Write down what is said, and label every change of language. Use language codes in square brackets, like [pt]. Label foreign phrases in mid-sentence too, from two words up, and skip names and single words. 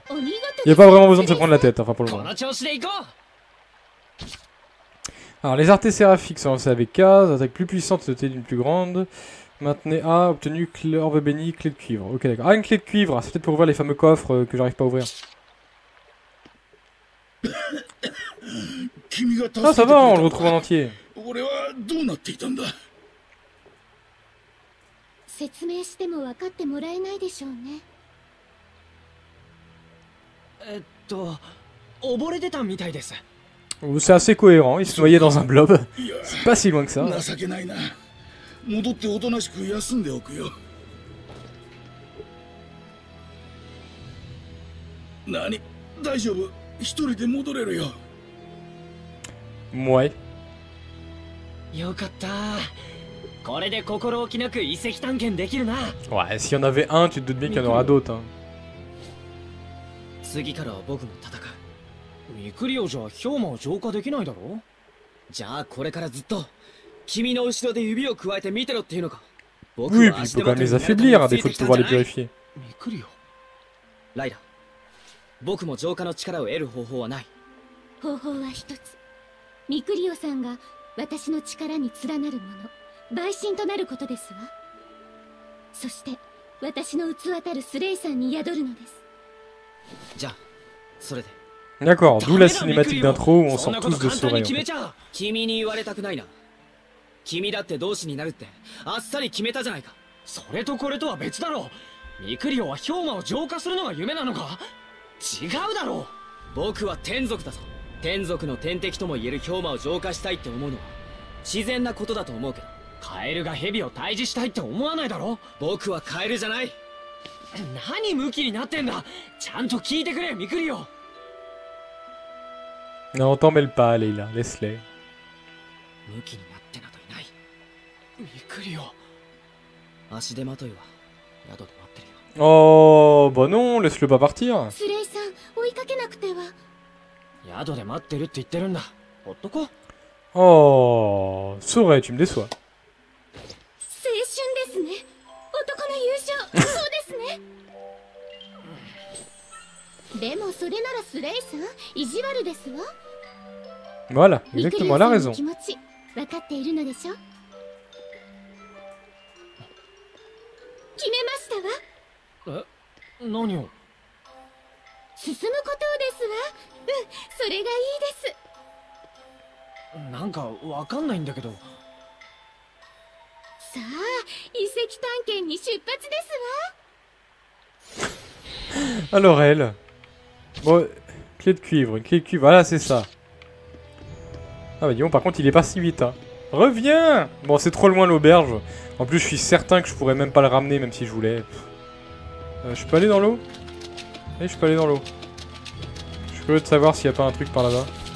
[fr] Il n'y a pas vraiment besoin de se prendre la tête, enfin pour le moment. Alors, les artés séraphiques sont lancés avec 15, attaque plus puissante dotée d'une plus grande. Maintenez A, obtenu orbe béni, clé de cuivre. Ok, d'accord. Ah, une clé de cuivre, c'est peut-être pour ouvrir les fameux coffres que j'arrive pas à ouvrir. Ah, ça va, on le retrouve en entier. [ja] 説明しても分かってもらえないでしょうね。溺れてたみたいです。 [fr] C'est assez cohérent, il se noyait dans un blob. C'est pas si loin que ça. [ja] 情けないな。戻っておとなしく休んでおくよ。何？大丈夫？一人で戻れるよ。 [fr] Ouais. [ja] よかった。これで心置きなく遺跡探検できるな。 [fr] Ouais, s'il y en avait un, tu te doutes bien qu'il y en aura d'autres. Hein. [ja] 次からは僕も戦う。ミクリオじゃ氷馬を浄化できないだろ。じゃあこれからずっと君の後ろで指を加えて見てろっていうのか。 [fr] Oui, puis il peut quand même les affaiblir à défaut de pouvoir les purifier. [ja] ミクリオ。ライラ、僕も浄化の力を得る方法はない。方法は一つ。ミクリオさんが私の力に連なるもの。陪審となることですわ。そして私の器たるスレイさんに宿るのです。じゃあそれで。 [fr] D'accord, d'où la cinématique d'intro où on sort tous de Sorey. [ja] 君に言われたくないな。君だって同志になるってあっさり決めたじゃないか。それとこれとは別だろう。ミクリオは氷馬を浄化するのが夢なのか。違うだろう。僕は天族だぞ。天族の天敵とも言える氷馬を浄化したいって思うのは自然なことだと思うけど。カエルがヘビを退治したいって思わないだろ。僕はカエルじゃない。何ムキになってんだ。ちゃんと聞いてくれミクリオ。 [fr] Non, t'en mêle pas, Leila, laisse-les. [ja] ムキになってなどいない。ミクリオ。足手まといは宿で待ってるよ。 [fr] Oh, bah non, laisse-le pas partir. [ja] スレイさん、追いかけなくては。宿で待ってるって言ってるんだ。ほっとこ。 [fr] Oh, Sorey, tu me déçois. [ja] 青春ですね。男の優勝。そうですね。でもそれならスレイさん、意地悪ですわ。 [fr] Voilà, exactement, elle a raison. [ja] 気持ち分かっているのでしょ。決めましたわ。え、何を？進むことですわ。それがいいです。なんかわかんないんだけど。さあ、遺跡探検に出発ですわ。 [fr] Alors elle. Bon, clé de cuivre, une clé de cuivre, voilà c'est ça. Ah bah dis donc, par contre il est pas si vite hein. Reviens! Bon, c'est trop loin l'auberge. En plus, je suis certain que je pourrais même pas le ramener, même si je voulais. Je peux aller dans l'eau? Oui, je peux aller dans l'eau. Je suis curieux de savoir s'il n'y a pas un truc par là-bas.